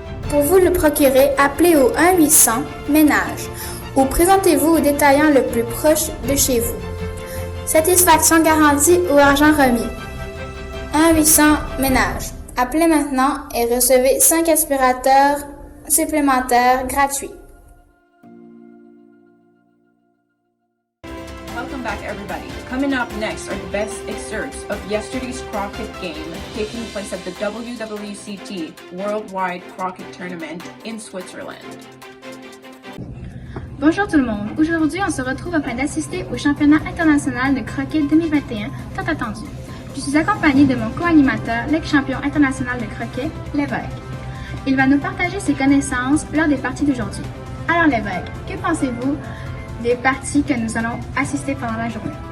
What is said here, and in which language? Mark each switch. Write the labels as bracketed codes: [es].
[fr] Pour vous le procurer, appelez au 1-800-MENAGE ou présentez-vous au détaillant le plus proche de chez vous. Satisfaction garantie ou argent remis. 1-800-MENAGE. Appelez maintenant et recevez 5 aspirateurs supplémentaires gratuits. [en] Welcome back, everybody. Coming up next are the best excerpts of yesterday's croquet game taking place at the WWCT Worldwide Croquet Tournament in Switzerland. [fr] Bonjour tout le monde. Aujourd'hui, on se retrouve afin d'assister au championnat international de croquet 2021 tant attendu. Je suis accompagnée de mon co-animateur, l'ex-champion international de croquet, Lévesque. Il va nous partager ses connaissances lors des parties d'aujourd'hui. Alors Lévesque, que pensez-vous des parties que nous allons assister pendant la journée?